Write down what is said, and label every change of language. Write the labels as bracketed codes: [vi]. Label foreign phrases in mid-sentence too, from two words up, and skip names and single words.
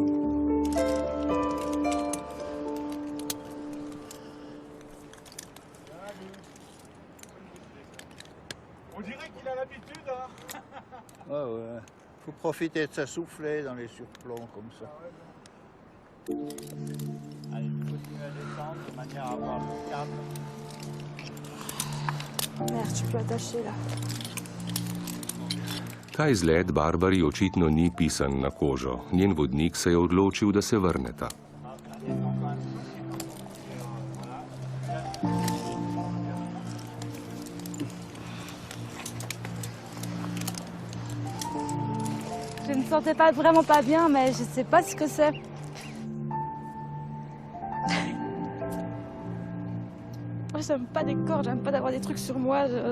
[fr] On dirait qu'il a l'habitude, hein? Ouais, ouais. Faut profiter de sa soufflée dans les surplombs comme ça. Allez, continue à descendre de manière à avoir le câble. Merde, tu peux attacher, là. [sl] Ta izlet Barbari očitno ni pisan na kožo. Njen vodnik se je odločil, da se vrneta. [fr] Je ne me sentais vraiment pas bien, mais je sais pas ce que c'est. Moi, j'aime pas des cordes, j'aime pas d'avoir des trucs sur moi.